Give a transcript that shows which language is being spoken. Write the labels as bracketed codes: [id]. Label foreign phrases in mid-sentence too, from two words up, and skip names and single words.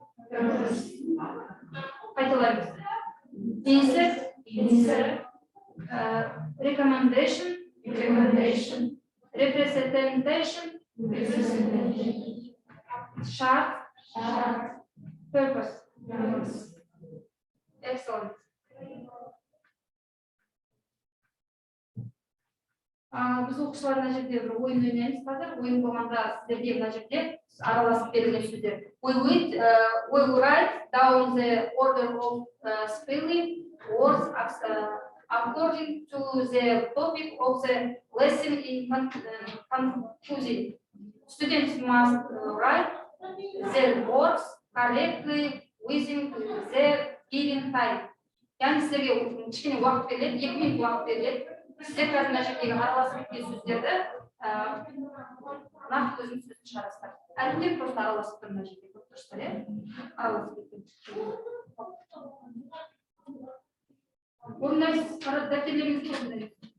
[en] Insert, recommendation, representation, sharp, purpose. Excellent. [kk] Biz оқушылар мына жерде бір ойын ойнаймыз қазір. Ойын болғанда сіздерге мына жерде араласып берілген сөздер. [en] We will write down the order of spelling words according to the topic of the lesson in conclusion. Students must write their words correctly within their given time. [kk] Яғни сіздерге кішкене уақыт беріледі, 2 минут уақыт беріледі. Сіздер қазір мына жердегі араласып кеткен сөздерді нақты өзінің сөзін шығарасыздар. Әріптер просто араласып тұр мына жерде. Дұрыстар, иә? Араласып кеткен. Орындайсыз, дәптерлеріңізді орындайсыз.